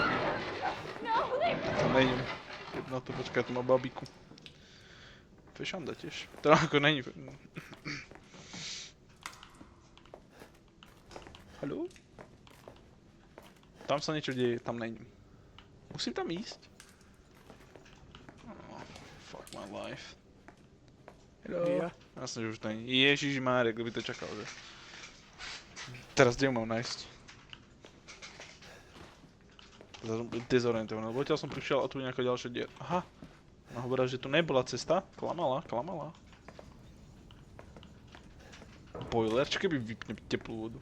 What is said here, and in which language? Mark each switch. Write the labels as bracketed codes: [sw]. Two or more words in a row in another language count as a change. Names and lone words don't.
[sk] Tam nejdem. Na to počkaj, tu má babiku. Fešanda tiež. To ako není. Haló? Tam sa niečo deje, tam nejdem. Musím tam ísť? [en] Oh, fuck my life. Hello? [sk] Ja. Jasne, že už to není. Ježišmária, kto by to čakal, že? Teraz kde ju mám nájsť? Teraz som dezorientovaný, lebo odtiaľ som prišiel a tu je nejaká ďalšia diera. Aha. No hovorila, že tu nebola cesta. Klamala. Boiler, čo keby vypne teplú vodu?